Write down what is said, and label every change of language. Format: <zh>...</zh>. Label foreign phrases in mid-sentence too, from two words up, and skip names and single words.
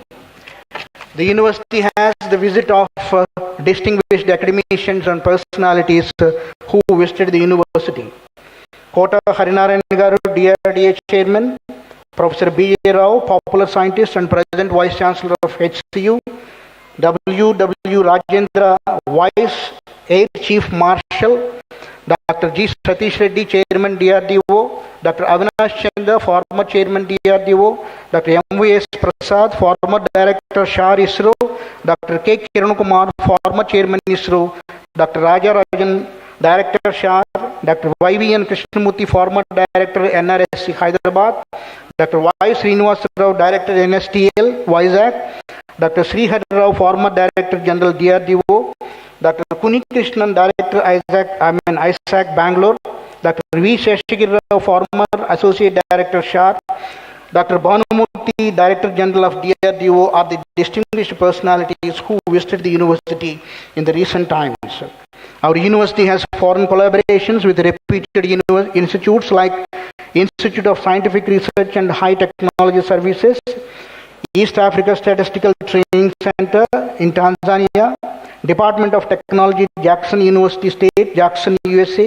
<en>The university has the visit of distinguished academicians and personalities who visited the university. Kota Harinarayan Garu, DRDA Chairman, Professor B.A. Rao, popular scientist and President Vice Chancellor of HCU, W.W. Rajendra, Vice Air Chief Marshal, Dr. G. Satish Reddy, Chairman DRDO, Dr. Avinash Chandra, former Chairman DRDO, Dr. M.V.S. Prasad, former Director SHAR ISRO, Dr. K. Kiran Kumar, former Chairman ISRO, Dr. Raja Rajan, Director SHAR, Dr. Y.V.N. Krishnamurthy, former Director NRSC Hyderabad, Dr. Y. Srinivas Rao, Director NSTL Vizag, Dr. Srihari Rao, former Director General DRDO, Dr. Kuni Krishnan, Director ISAC Bangalore, Dr. V. Sheshagiri Rao, former Associate Director SHAR, Dr. Bhanumurthy, Director General of DRDO are the distinguished personalities who visited the university in the recent times. Our university has foreign collaborations with reputed institutes like Institute of Scientific Research and High Technology Services, East Africa Statistical Training Center in Tanzania, Department of Technology, Jackson University State, Jackson, USA.</en>